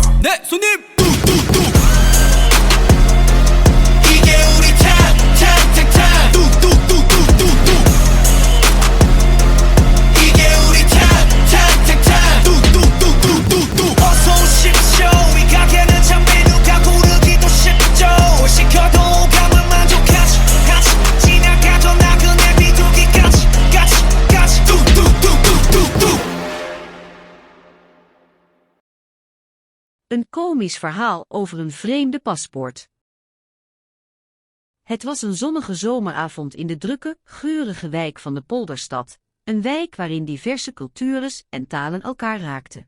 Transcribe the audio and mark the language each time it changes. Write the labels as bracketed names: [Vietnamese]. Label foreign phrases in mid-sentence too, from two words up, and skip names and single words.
[Korean] 네 손님 이게 우리 탑 뚝뚝뚝뚝뚝뚝 이게 우리 탑 뚝뚝뚝뚝뚝뚝 어서 오십시오 이 가게는 참 메뉴가 고르기도 쉽죠 시켜도 오감을 만족하지 같이 지나가던 나그네 비둘기까지 같이 뚝뚝뚝뚝뚝뚝 [Dutch] Een komisch verhaal over een vreemde paspoort. Het was een zonnige zomeravond in de drukke, geurige wijk van de Polderstad, een wijk waarin diverse cultures en talen elkaar raakten.